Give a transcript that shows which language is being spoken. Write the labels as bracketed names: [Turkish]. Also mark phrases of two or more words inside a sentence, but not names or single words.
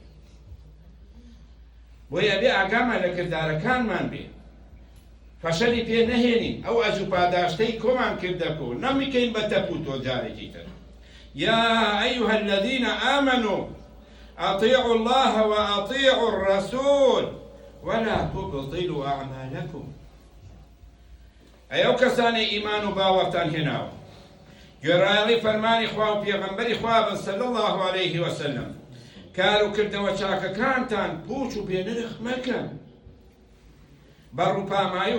[Central Kurdish] بۆیە بێ ئاگامان لە کردارەکانمان بێ فەشەلی پێ نەهێنین ئەو ئەجر پاداشتەی کۆمان کردەکۆ نەمیکەین بە تەپ و تۆ جارێکی تر [Arabic] يا أيها الذين آمنوا أطيعوا الله وأطيعوا الرسول ولا تبطلوا أعمالكم [Central Kurdish] ئەو کەسانی ئیمان و باوەڕتان هێناوە گوێڕایەڵی فەرمانی خوا و پێغەمبەری خوا بن [Arabic] صلی الله عليه وسلم [Central Kurdish] کار و کردەوە چاکەکانتان پوچ و بێنرخ مەکەن بەڕووپامایی